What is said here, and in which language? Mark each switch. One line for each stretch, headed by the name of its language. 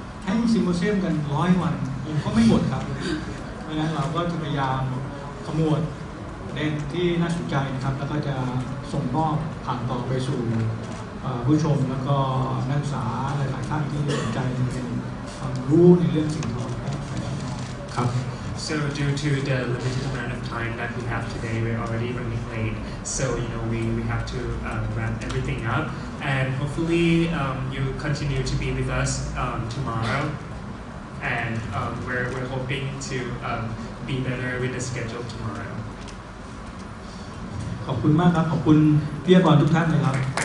Thai: ให้ซิมโพเซียมกัน100 วันผมก็ไม่หมดครับเพราะฉะนั้นเราก็จะพยายามขมวดประเด็นที่น่าสนใจนะครับแล้วก็จะส่งมอบผ่านต่อไปสู่ผู้ชมแล้วก็นักศึกษาหลายๆท่านที่สนใจในความรู้ในเรื่องสิ่งทอและแฟชั่นครับ
English: So due to the limited amount of time that we have today, we're already running late. So we have to wrap everything up, and hopefully you continue to be with us tomorrow. And we're hoping to be better with the schedule tomorrow.
Thai: ขอบคุณมากครับขอบคุณวิทยากรทุกท่านเลยครับ